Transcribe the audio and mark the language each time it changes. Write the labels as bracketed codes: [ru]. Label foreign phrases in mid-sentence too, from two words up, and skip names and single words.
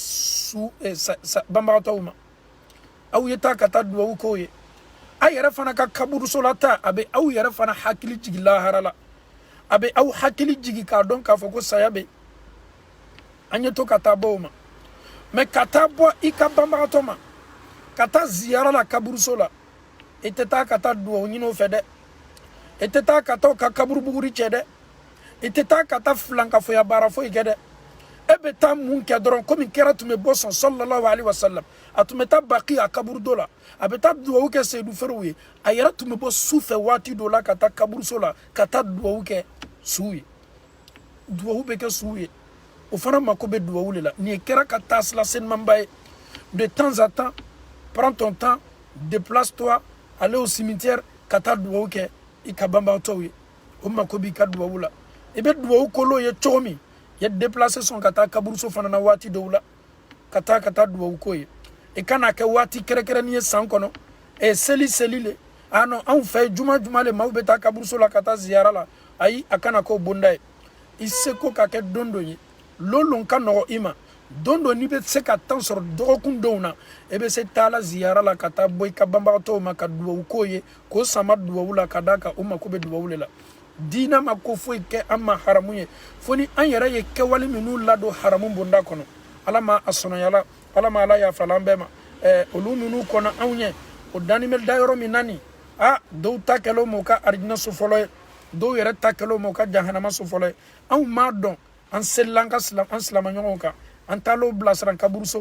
[bm] banbagatɔw ma aw ye taa ka taa duwawu k'o ye a yɛrɛ fana ka kaburuso la taa a bɛ aw yɛrɛ fana hakili jigi lahara la a bɛ aw hakili jigi k'a dɔn k'a fɔ ko saya bɛ an ye to ka taa bɔ o ma mais ka taa bɔ i ka banbagatɔ ma ka taa ziyara la kaburuso la i tɛ taa ka taa duwawu ɲini o fɛ dɛ i tɛ taa ka taa o ka kaburu buguri cɛ dɛ i tɛ taa ka taa filankafoya baara foyi kɛ dɛ e bɛ taa mun kɛ dɔrɔn komi kɛra tun bɛ bɔ sɔn [ar] صلى الله عليه وسلم [bm] a tun bɛ taa baki a kaburu dɔ la a bɛ taa duwawu kɛ seyidu ferew ye a yɛrɛ tun bɛ bɔ su fɛ waati dɔ la ka taa kaburuso la ka taa duwawu kɛ suw ye duwawu bɛ kɛ suw ye o fana mako bɛ duwawu de la nin ye kɛra ka taa sila senumanba ye de [fr] temps à temps prends ton temps déplace-toi allez au cimetière [bm] ka taa duwawu kɛ i ka banbagatɔw ye o mako b'i ka duwawu la i bɛ duwawu kolo ye cogo min ye déplacer sɔn ka taa kaburuso fana na waati dɔw la ka taa duwawu ko ye i kana kɛ waati kɛrɛnkɛrɛnnen ye san kɔnɔ seli le [fr] ah non [bm] anw fɛ juma le maaw bɛ taa kaburuso la ka taa ziyara la ayi a kana k'o bonda ye i seko ka kɛ don dɔ ye lolon ka nɔgɔ i ma don dɔ n'i bɛ se ka temps sɔrɔ dɔgɔkun dɔw na e bɛ se taa la ziyara la ka taa bɔ i ka banbagatɔw ma ka duwawu k'o ye k'o sama duwawu la ka d'a kan o mako bɛ duwawu le la diina ma ko foyi kɛ an ma haramu ye fo ni an yɛrɛ ye kɛwale minnu ladon haramu bonda kɔnɔ ala ma a sɔnɔyala ala ma ala yafala an bɛɛ ma olu minnu kɔnɔ anw ɲɛ o danni bɛ da yɔrɔ min na nin dɔw ta kɛlen m'o ka arijinɛ so fɔlɔ ye dɔw yɛrɛ ta kɛlen m'o ka jahanama so fɔlɔ ye anw m'a dɔn an selila an silamaɲɔgɔnw kan an taalen bilasira kaburusow